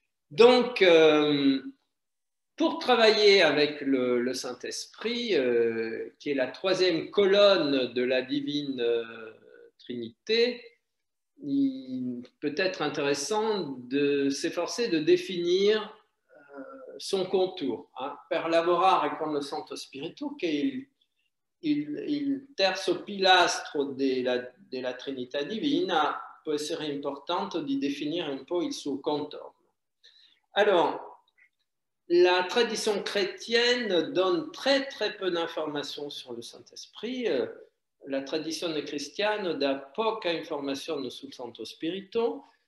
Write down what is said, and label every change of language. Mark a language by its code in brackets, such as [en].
[fr] Donc, pour travailler avec le Saint-Esprit, qui est la troisième colonne de la divine Trinité, il peut être intéressant de s'efforcer de définir son contour. [it] Per lavorare con lo Santo Spirito, che è il terzo pilastro della Trinità divina, può essere importante di definire un po' il suo contorno. [fr] Alors, la tradition chrétienne donne très très peu d'informations sur le Saint-Esprit. [it] La tradizione cristiana dà poca informazione sul Santo Spirito.